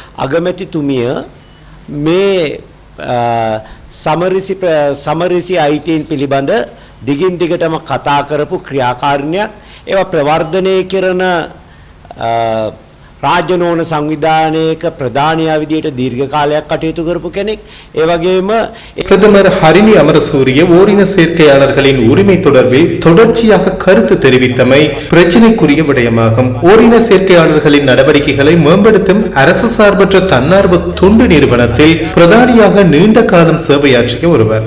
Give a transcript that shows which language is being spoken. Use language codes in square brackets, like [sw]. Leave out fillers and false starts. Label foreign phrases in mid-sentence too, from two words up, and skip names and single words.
[si] අගමැතිතුමිය මේ සමරිසි අයිතීන් පිළිබඳ දිගින් දිගටම කතා කරපු ක්‍රියාකාරණයක් ඒවා ප්‍රවර්ධනය කරන රාජ්‍යනෝන සංවිධානයක ප්‍රධානියා විදියට දීර්ඝ කාලයක් කටයුතු කරපු කෙනෙක්. ඒ වගේම [ta] பிரதமர் ஹரிணி அமரசூரிய ஓரின சேர்க்கையாளர்களின் உரிமை தொடர்பில் தொடர்ச்சியாக கருத்து தெரிவித்தமை பிரச்சினைக்குரிய விடயமாகும். ஓரின சேர்க்கையாளர்களின் நடவடிக்கைகளை மேம்படுத்தும் அரசு சார்பற்ற தன்னார்வ தொண்டு நிறுவனத்தில் பிரதானியாக நீண்ட காலம் சேவையாற்றிய ஒருவர்.